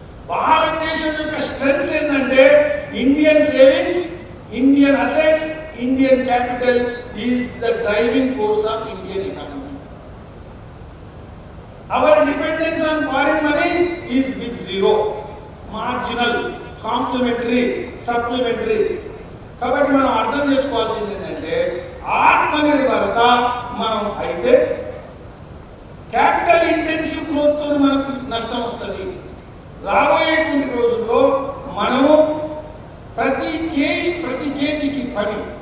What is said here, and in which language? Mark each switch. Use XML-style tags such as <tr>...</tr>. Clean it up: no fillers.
<te>భారతదేశం యొక్క</te> <en>strengths</en> <te>ఏంటంటే</te> <en>Indian savings, Indian assets, Indian capital is the driving force of Indian economy. Our dependence on foreign money is with zero, marginal, complementary, supplementary.</en> <te>కాబట్టి మనం అర్థం చేసుకోవాల్సింది ఏంటంటే ఆత్మనిర్భరత మనం అయితే క్యాపిటల్ ఇంటెన్సివ్ గ్రోత్ తో మనకు నష్టం వస్తుంది. రాబోయేటువంటి రోజుల్లో మనము ప్రతి చేతికి పని.</te>